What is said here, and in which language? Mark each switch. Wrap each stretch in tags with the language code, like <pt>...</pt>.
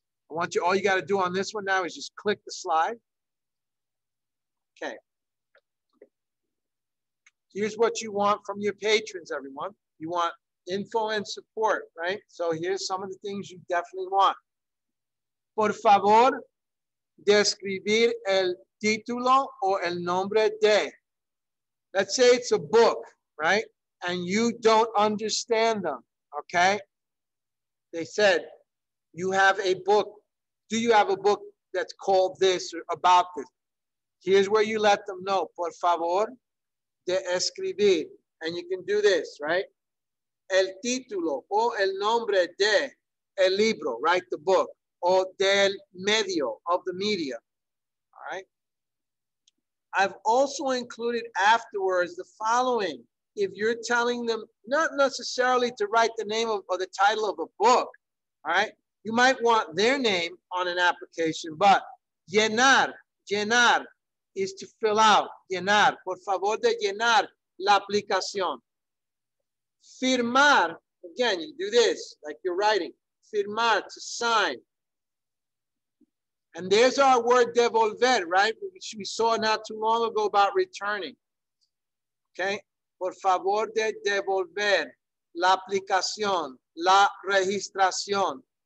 <en>I want you, all you got to do on this one now is just click the slide. Okay. Here's what you want from your patrons, everyone. You want info and support, right? So here's some of the things you definitely want.</en> <es>Por favor, describir el título o el nombre de.</es> <en>Let's say it's a book, right? And you don't understand them, okay? They said, you have a book. Do you have a book that's called this or about this? Here's where you let them know.</en> <es>Por favor, de escribir.</es> <en>And you can do this, right?</en> <es>El título o el nombre de el libro, right?</es> <en>The book.</en> <es>O del medio,</es> <en>of the media. All right? I've also included afterwards the following. If you're telling them not necessarily to write the name of or the title of a book, all right? You might want their name on an application, but llenar is to fill out.</en> <es>Llenar, por favor de llenar la aplicación.</es> <en>Firmar, again, you do this like you're writing. Firmar, to sign. And there's our word devolver, right? Which we saw not too long ago about returning. Okay?</en> <es>Por favor de devolver la aplicación, la registración.</es>